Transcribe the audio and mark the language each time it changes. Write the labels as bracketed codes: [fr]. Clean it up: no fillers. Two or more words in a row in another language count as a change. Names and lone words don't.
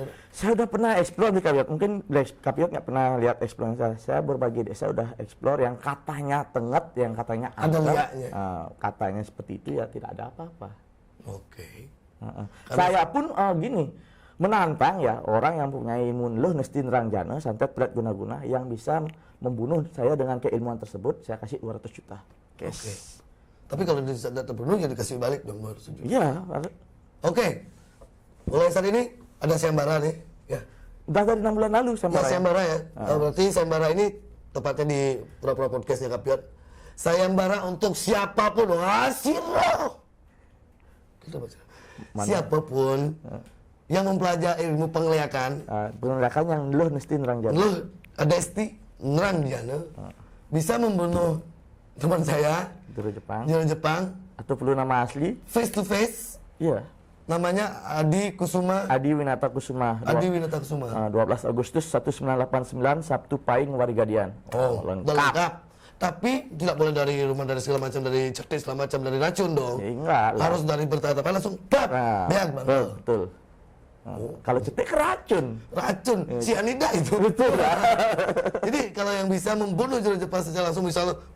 [id] saya udah pernah explore di Kapiot. Mungkin Kapiot nggak pernah lihat explore saya. Saya berbagai desa udah explore yang katanya tenget, yang katanya ada liaknya. Katanya seperti itu ya tidak ada apa-apa. Oke. Saya pun gini, menantang ya orang yang punya imun luh nesti nerangjana santet berat guna-guna yang bisa membunuh saya dengan keilmuan tersebut, saya kasih 200 juta. Oke. Tapi kalau tidak terpenuhi ya dikasih balik dong 200 juta. Iya. Oke. Mulai saat ini ada sayembara nih, ya. Udah dari 6 bulan lalu sayembara. Ya, sayembara ya. Berarti sayembara ini tepatnya di Pura-Pura Podcastnya Kapiot. Sayembara untuk siapapun hasil. Kita baca. Siapapun yang mempelajari ilmu penglihakan, penglihakan yang luh nesti nerangjana. luh adesti nerangjana bisa membunuh teman saya Jero Jepang. Jero Jepang Atau perlu nama asli? [en] face to face. [id] Iya. Namanya Adi Kusuma. Adi Winata Kusuma. Adi Winata Kusuma. 12 Agustus 1989 Sabtu Pahing Warigadian. Oh, lengkap. Tapi tidak boleh dari rumah, dari segala macam, dari cetis segala macam, dari racun dong. Ya, enggak lah. Harus dari bertahap langsung tap. Biar bang. Betul. Kalau cetek racun. Racun, sianida itu. Betul. Jadi kalau yang bisa membunuh Jero Jepang secara langsung misalnya